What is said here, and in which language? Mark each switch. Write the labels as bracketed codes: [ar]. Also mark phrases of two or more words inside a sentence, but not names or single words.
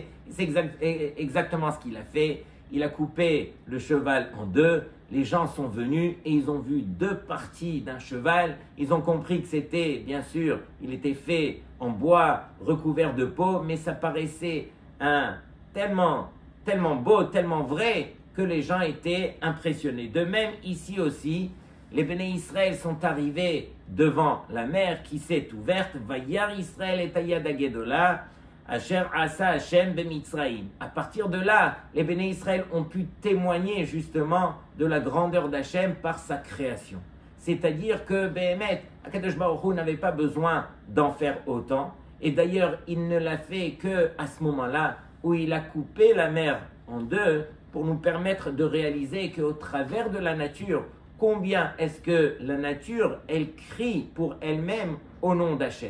[fr] C'est exactement ce qu'il a fait. Il a coupé le cheval en deux, les gens sont venus et ils ont vu deux parties d'un cheval, ils ont compris que c'était, bien sûr, il était fait en bois, recouvert de peau, mais ça paraissait tellement beau, tellement vrai, que les gens étaient impressionnés. De même, ici aussi, les [he] בני ישראל [fr] sont arrivés devant la mer qui s'est ouverte, [he] וירא ישראל את היד הגדולה אשר עשה השם במצרים. [fr] À partir de là, les [he] בני ישראל [fr] ont pu témoigner justement de la grandeur d'Hachem par sa création. C'est-à-dire que Béhémet, [he] הקדוש ברוך הוא [fr] n'avait pas besoin d'en faire autant. Et d'ailleurs, il ne l'a fait qu'à ce moment-là où il a coupé la mer en deux pour nous permettre de réaliser qu'au travers de la nature, combien est-ce que la nature, elle crie pour elle-même au nom d'Hachem.